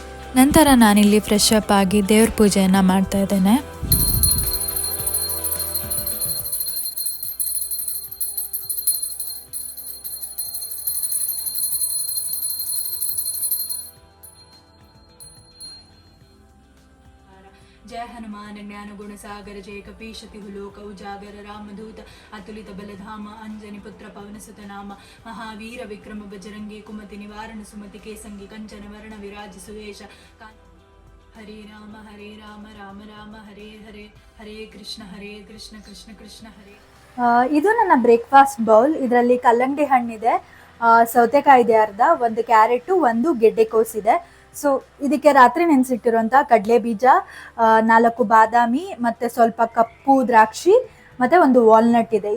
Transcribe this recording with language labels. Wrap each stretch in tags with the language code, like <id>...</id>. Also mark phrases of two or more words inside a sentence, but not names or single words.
<kn>ನಂತರ ನಾನಿಲ್ಲಿ</kn> <en>fresh up</en> <kn>ಆಗಿ ದೇವ್ರ ಪೂಜೆಯನ್ನು ಮಾಡ್ತಾ ಇದ್ದೇನೆ.</kn> <awa>जय हनुमान ज्ञान गुण सागर जय कपीशति हुलोक उजागर रामदूत अतुलित बलधाम अंजनी पुत्र पवन सुत नाम महावीर विक्रम बजरंगी कुमति निवारण सुमति के संगी कंचन वर्ण विराज सुवेश</awa> <sa>हरे राम राम राम हरे हरे हरे कृष्ण कृष्ण कृष्ण हरे.</sa> <kn>ಇದು ನನ್ನ</kn> <en>breakfast bowl.</en> <kn>ಇದರಲ್ಲಿ ಕಲ್ಲಂಗಡಿ ಹಣ್ಣಿದೆ, ಸೌತೆಕಾಯಿ ಇದೆ ಅರ್ಧ, ಒಂದು ಕ್ಯಾರೆಟು, ಒಂದು ಗೆಡ್ಡೆಕೋಸಿದೆ. ಸೊ ಇದಕ್ಕೆ ರಾತ್ರಿ ನೆನೆಸಿಟ್ಟಿರುವಂಥ ಕಡಲೆ ಬೀಜ, 4 ಬಾದಾಮಿ ಮತ್ತು ಸ್ವಲ್ಪ ಕಪ್ಪು ದ್ರಾಕ್ಷಿ ಮತ್ತು ಒಂದು ವಾಲ್ನಟ್ ಇದೆ.</kn>